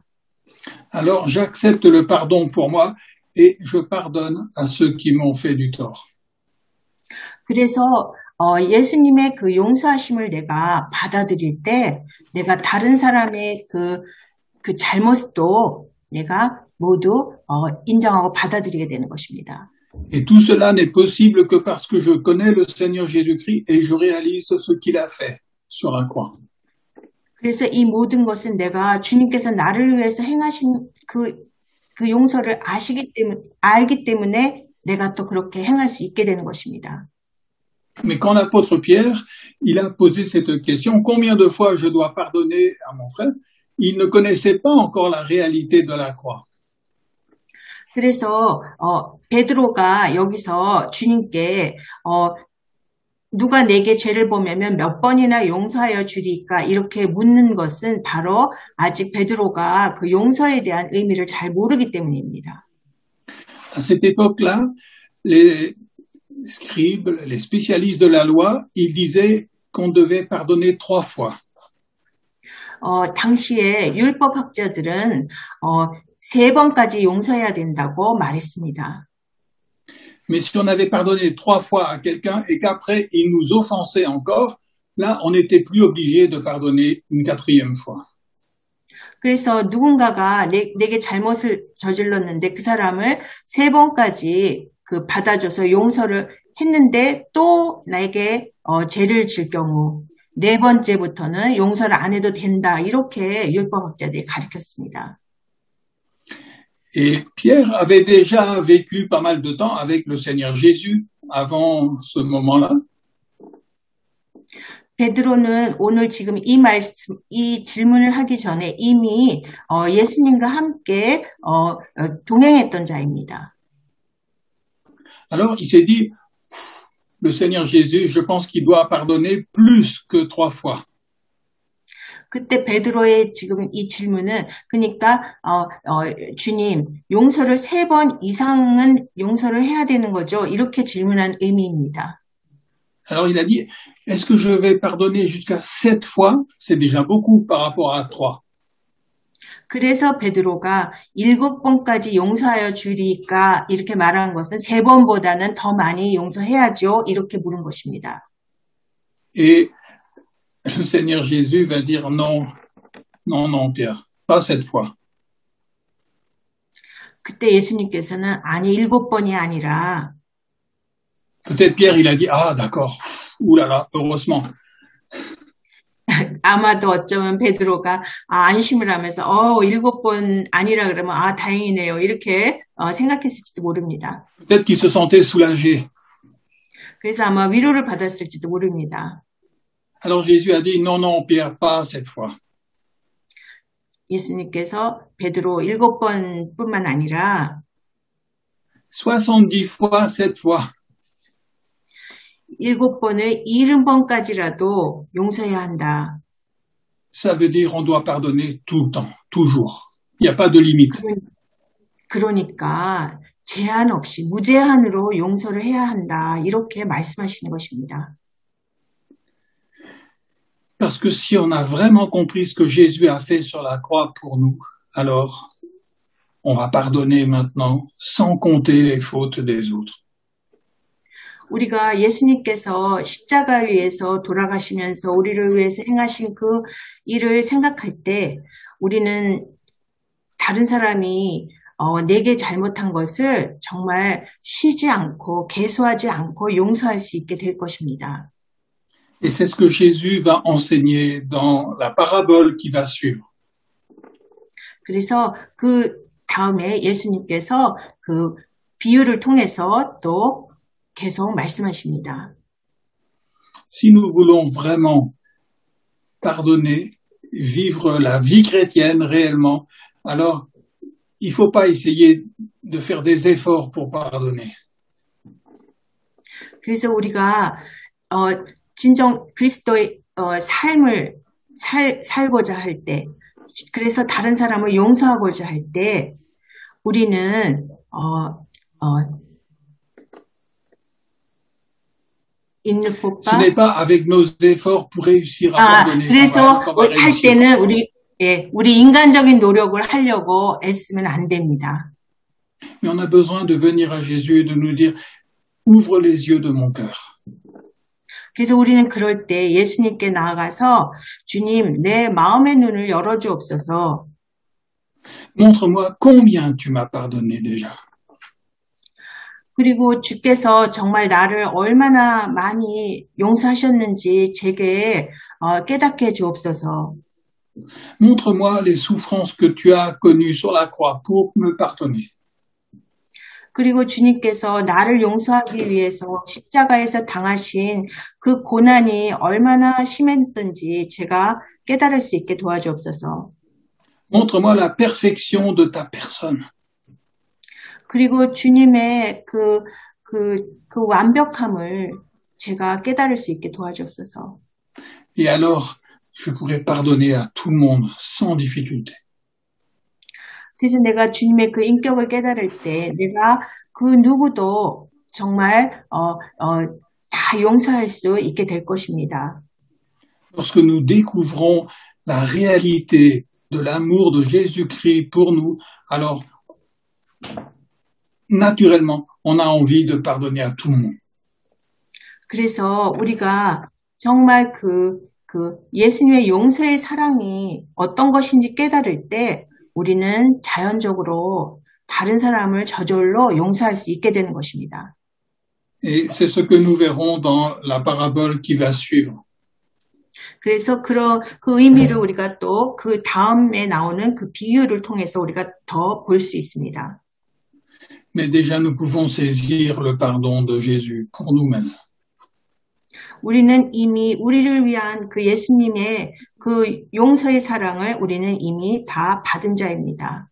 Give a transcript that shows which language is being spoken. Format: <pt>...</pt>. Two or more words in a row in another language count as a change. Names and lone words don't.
<fr>Alors j'accepte le pardon pour moi et je pardonne à ceux qui m'ont fait du tort.</fr> <ko>그래서 예수님의 그 용서하심을 내가 받아들일 때 내가 다른 사람의 그 잘못도 내가 모두 인정하고 받아들이게 되는 것입니다.</ko> <fr>Et tout cela n'est possible que parce que je connais le Seigneur Jésus-Christ et je réalise ce qu'il a fait sur la croix.</fr> <ko>그래서 이 모든 것은 내가 주님께서 나를 위해서 행하신 그 용서를 알기 때문에 내가 또 그렇게 행할 수 있게 되는 것입니다.</ko> <fr>Mais quand l'apôtre Pierre, il a posé cette question, combien de fois je dois pardonner à mon frère? Il ne connaissait pas encore la réalité de la croix.</fr> <ko>그래서 베드로가 여기서 주님께 누가 내게 죄를 범하면 몇 번이나 용서하여 주리까 이렇게 묻는 것은 바로 아직 베드로가 그 용서에 대한 의미를 잘 모르기 때문입니다.</ko> <fr>À cette époque-là, les scribes, les spécialistes de la loi, ils disaient qu'on devait pardonner 3 fois.</fr> <ko>당시에 율법학자들은 3번까지 용서해야 된다고 말했습니다.</ko> <fr>Mais si on avait pardonné 3 fois à quelqu'un et qu'après il nous offensait encore, là on n'était plus obligé de pardonner une 4e fois.</fr> <ko>그래서 누군가가 내게 잘못을 저질렀는데 그 사람을 3번까지 받아줘서 용서를 했는데 또 나에게 죄를 질 경우 4번째부터는 용서를 안 해도 된다. 이렇게 율법학자들이 가르쳤습니다.</ko> <fr>Et Pierre avait déjà vécu pas mal de temps avec le Seigneur Jésus avant ce moment-là.</fr> <ko>베드로는 오늘 지금 이 질문을 하기 전에 이미 예수님과 함께 동행했던 자입니다.</ko> <fr>Alors il s'est dit, le Seigneur Jésus, je pense qu'il doit pardonner plus que 3 fois.</fr> <ko>그때 베드로의 지금 이 질문은 그러니까 주님 용서를 3번 이상은 용서를 해야 되는 거죠? 이렇게 질문한 의미입니다.</ko> <fr>Alors il a dit, est-ce que je vais pardonner jusqu'à 7 fois? C'est déjà beaucoup par rapport à 3.</fr> <ko>그래서 베드로가 7번까지 용서하여 주리까 이렇게 말한 것은 3번보다는 더 많이 용서해야죠. 이렇게 물은 것입니다.</ko> <fr>Et le Seigneur Jésus va dire non, non, non, Pierre, pas 7 fois.</fr> <ko>그때 예수님께서는 아니 7번이 아니라</ko> <fr>Peut-être Pierre, il a dit, ah d'accord, oulala, heureusement.</fr> <ko>아마도 어쩌면 베드로가 안심을 하면서 7번 아니라 그러면 다행이네요. 이렇게 생각했을지도 모릅니다.</ko> <fr>Peut-être qu'il se sentait soulagé.</fr> <ko>그래서 아마 위로를 받았을지도 모릅니다.</ko> <fr>Alors Jésus a dit, non, non, Pierre, pas 7 fois.</fr> <ko>예수님께서 베드로 7번뿐만 아니라</ko> <fr>70 fois, 7 fois.</fr> <ko>7번을 70번까지라도 용서해야 한다.</ko> <fr>Ça veut dire on doit pardonner tout le temps, toujours. Il n'y a pas de limite.</fr> <ko>그러니까 제한 없이 무제한으로 용서를 해야 한다. 이렇게 말씀하시는 것입니다.</ko> <fr>Parce que si on a vraiment compris ce que Jésus a fait sur la croix pour nous, alors on va pardonner maintenant sans compter les fautes des autres.</fr> <ko>우리가 예수님께서 십자가 위에서 돌아가시면서 우리를 위해서 행하신 그 일을 생각할 때 우리는 다른 사람이 내게 잘못한 것을 정말 쉬지 않고 계수하지 않고 용서할 수 있게 될 것입니다.</ko> <fr>Et c'est ce que Jésus va enseigner dans la parabole qui va suivre.</fr> <ko>그래서 그 다음에 예수님께서 그 비유를 통해서 또 계속 말씀하십니다.</ko> <fr>Si nous voulons vraiment pardonner, vivre la vie chrétienne réellement, alors il ne faut pas essayer de faire des efforts pour pardonner.</fr> <ko>그래서 우리가 진정 그리스도의 삶을 살고자 할 때, 그래서 다른 사람을 용서하고자 할 때, 우리는</ko> <fr>Ce n'est pas avec nos efforts pour réussir à pardonner.</fr> <ko>그래서 할 때는 우리 인간적인 노력을 하려고 애쓰면 안 됩니다.</ko> <fr>Mais on a besoin de venir à Jésus et de nous dire, ouvre les yeux de mon cœur.</fr> <ko>그래서 우리는 그럴 때 예수님께 나아가서 주님, 내 마음의 눈을 열어주옵소서.</ko> <fr>Montre-moi combien tu m'as pardonné déjà.</fr> <ko>그리고 주께서 정말 나를 얼마나 많이 용서하셨는지 제게 깨닫게 해주옵소서.</ko> <fr>Montre-moi les souffrances que tu as connues sur la croix pour me pardonner.</fr> <ko>그리고 주님께서 나를 용서하기 위해서 십자가에서 당하신 그 고난이 얼마나 심했던지 제가 깨달을 수 있게 도와주옵소서.</ko> <fr>Montre-moi la perfection de ta personne.</fr> <ko>그리고 주님의 그 완벽함을 제가 깨달을 수 있게 도와주옵소서.</ko> <fr>Et alors, je pourrais pardonner à tout le monde sans difficulté.</fr> <ko>그래서 내가 주님의 그 인격을 깨달을 때 내가 그 누구도 정말 다 용서할 수 있게 될 것입니다.</ko> <fr>Lorsque nous découvrons la réalité de l'amour de Jésus-Christ pour nous, alors naturellement, on a envie de pardonner à tout le monde.</fr> <ko>그래서 우리가 정말 그 예수님의 용서의 사랑이 어떤 것인지 깨달을 때 우리는 자연적으로 다른 사람을 저절로 용서할 수 있게 되는 것입니다.</ko> <fr>Et c'est ce que nous verrons dans la parabole qui va suivre.</fr> <ko>그래서 그 의미를 우리가 또 그 다음에 나오는 그 비유를 통해서 우리가 더 볼 수 있습니다.</ko> <fr>Mais déjà, nous pouvons saisir le pardon de Jésus pour nous-mêmes.</fr> <ko>우리는 이미 우리를 위한 그 예수님의 그 용서의 사랑을 우리는 이미 다 받은 자입니다.</ko>